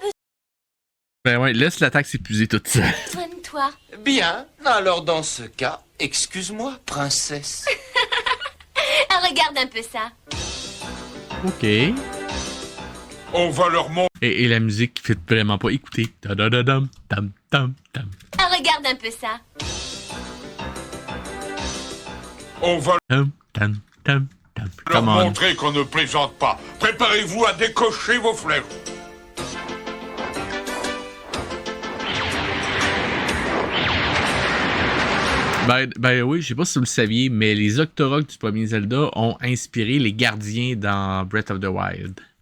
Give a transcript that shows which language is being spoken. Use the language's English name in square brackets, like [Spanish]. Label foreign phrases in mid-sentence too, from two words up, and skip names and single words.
[French] Ben ouais, laisse l'attaque s'épuiser toute seule. besoin de toi. Bien, alors dans ce cas, excuse-moi, princesse. Ah, regarde un peu ça. Ok. On va leur montrer. Et la musique qui fait vraiment pas écouter. Ta-da-da-dam, tam, tam, tam. Ah, regarde un peu ça. On va Tam, tam, tam, tam. leur [English] Come on. [French] montrer qu'on ne plaisante pas. Préparez-vous à décocher vos flèches. Ben oui, je sais pas si vous le saviez, mais les Octoroks du premier Zelda ont inspiré les gardiens dans Breath of the Wild.